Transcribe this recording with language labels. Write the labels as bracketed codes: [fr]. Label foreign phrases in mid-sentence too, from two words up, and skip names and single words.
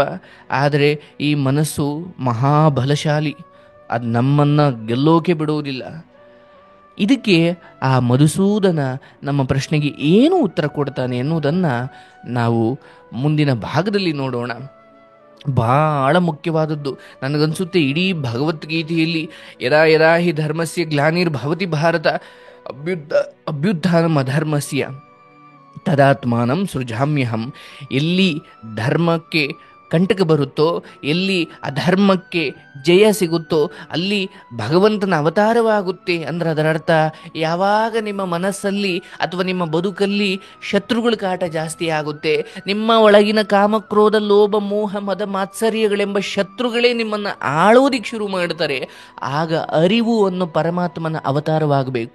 [kn] ಆದರೆ ಈ ಮನಸ್ಸು ಮಹಾಬಲಶಾಲಿ, ಅದು ನಮ್ಮನ್ನು ಗೆಲ್ಲೋಕೆ ಬಿಡುವುದಿಲ್ಲ. ಇದಕ್ಕೆ ಆ ಮಧುಸೂದನ ನಮ್ಮ ಪ್ರಶ್ನೆಗೆ ಏನು ಉತ್ತರ ಕೊಡ್ತಾನೆ ಎನ್ನುವುದನ್ನು ನಾವು ಮುಂದಿನ ಭಾಗದಲ್ಲಿ ನೋಡೋಣ. ಬಹಳ ಮುಖ್ಯವಾದದ್ದು ನನಗನ್ಸುತ್ತೆ. ಇಡೀ ಭಗವದ್ಗೀತೆಯಲ್ಲಿ [sa] ಯದಾ ಯದಾ ಹಿ ಧರ್ಮಸ್ಯ ಗ್ಲಾನಿರ್ಭವತಿ ಭಾರತ ಅಭ್ಯುತ್ಥಾನಂ ಅಧರ್ಮಸ್ಯ ತದಾತ್ಮಾನಂ ಸೃಜಾಮ್ಯಹಂ. [kn] ಎಲ್ಲಿ ಧರ್ಮಕ್ಕೆ ಕಂಟಕ ಬರುತ್ತೋ, ಎಲ್ಲಿ ಅಧರ್ಮಕ್ಕೆ ಜಯ ಸಿಗುತ್ತೋ ಅಲ್ಲಿ ಭಗವಂತನ ಅವತಾರವಾಗುತ್ತೆ. ಅಂದ್ರೆ ಅದರ ಅರ್ಥ, ಯಾವಾಗ ನಿಮ್ಮ ಮನಸ್ಸಲ್ಲಿ ಅಥವಾ ನಿಮ್ಮ ಬದುಕಲ್ಲಿ ಶತ್ರುಗಳ ಕಾಟ ಜಾಸ್ತಿ ಆಗುತ್ತೆ, ನಿಮ್ಮ ಒಳಗಿನ ಕಾಮಕ್ರೋಧ ಲೋಭ ಮೋಹ ಮದ ಮಾತ್ಸರ್ಯಗಳೆಂಬ ಶತ್ರುಗಳೇ ನಿಮ್ಮನ್ನು ಆಳೋದಿಕ್ಕೆ ಶುರು ಮಾಡ್ತಾರೆ, ಆಗ ಅರಿವು ಅನ್ನೋ ಪರಮಾತ್ಮನ ಅವತಾರವಾಗಬೇಕು.